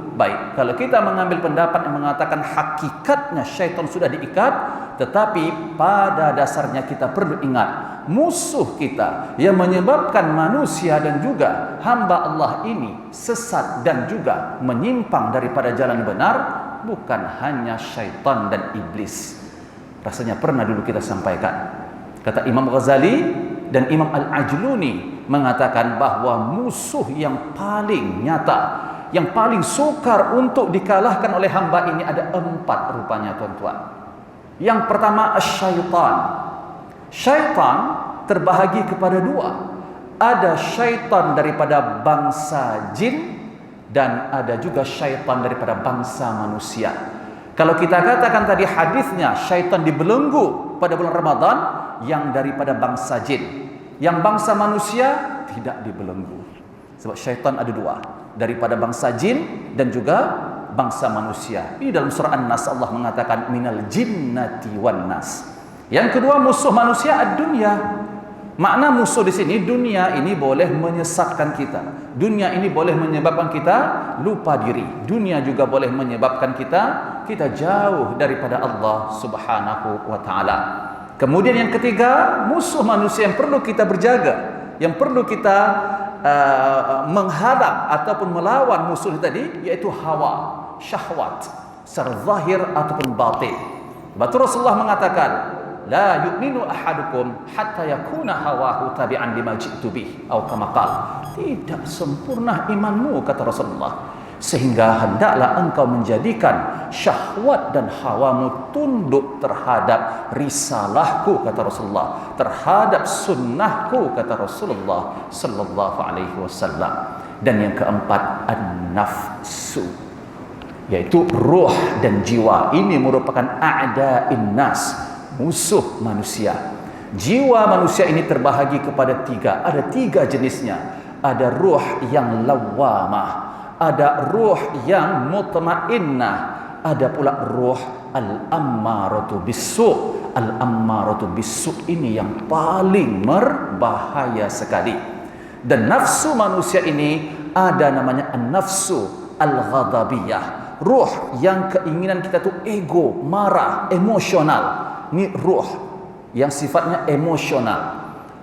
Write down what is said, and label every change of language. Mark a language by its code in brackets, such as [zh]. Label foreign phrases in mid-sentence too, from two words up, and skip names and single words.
[ms] Baik, kalau kita mengambil pendapat yang mengatakan hakikatnya syaitan sudah diikat, tetapi pada dasarnya kita perlu ingat, musuh kita yang menyebabkan manusia dan juga hamba Allah ini sesat dan juga menyimpang daripada jalan benar bukan hanya syaitan dan iblis. Rasanya pernah dulu kita sampaikan, kata Imam Ghazali dan Imam Al-Ajluni mengatakan bahawa musuh yang paling nyata, yang paling sukar untuk dikalahkan oleh hamba ini ada 4 rupanya, tuan-tuan. Yang pertama, syaitan. Syaitan terbahagi kepada 2. Ada syaitan daripada bangsa jin dan ada juga syaitan daripada bangsa manusia. Kalau kita katakan tadi hadisnya syaitan dibelenggu pada bulan Ramadan yang daripada bangsa jin, yang bangsa manusia tidak dibelenggu. Sebab syaitan ada 2, daripada bangsa jin dan juga bangsa manusia. Ini dalam surah An-Nas Allah mengatakan [ar] من الجنة والناس. [ms] Yang kedua, musuh manusia ad-dunya. Makna musuh di sini, dunia ini boleh menyesatkan kita. Dunia ini boleh menyebabkan kita lupa diri. Dunia juga boleh menyebabkan kita jauh daripada [ar] الله سبحانه وتعالى. [ms] Kemudian yang ketiga, musuh manusia yang perlu kita berjaga, yang perlu kita menghadap ataupun melawan musuh tadi, yaitu hawa, syahwat, secara zahir ataupun batin. Betul Rasulullah mengatakan, [ar] لا يؤمن أحدكم حتى يكون هواه تبعا لما جئت به atau كما قال. [ms] Tidak sempurna imanmu, kata Rasulullah, sehingga hendaklah engkau menjadikan syahwat dan hawamu tunduk terhadap risalahku, kata Rasulullah, terhadap sunnahku, kata Rasulullah [ar] صلى الله عليه وسلم. [ms] Dan yang keempat, an-nafsu, yaitu ruh dan jiwa. Ini merupakan [ar] أعداء الناس, [ms] musuh manusia. Jiwa manusia ini terbahagi kepada 3. Ada 3 jenisnya. Ada ruh yang lawamah, ada ruh yang mutmainnah, ada pula ruh [ar] الأمارة بالسوء'. الأمارة بالسوء' [ms] ini yang paling berbahaya sekali. Dan nafsu manusia ini ada namanya [ar] النفس الغضبية, [ms] ruh yang keinginan kita tu ego, marah, emosional. Ini ruh yang sifatnya emosional.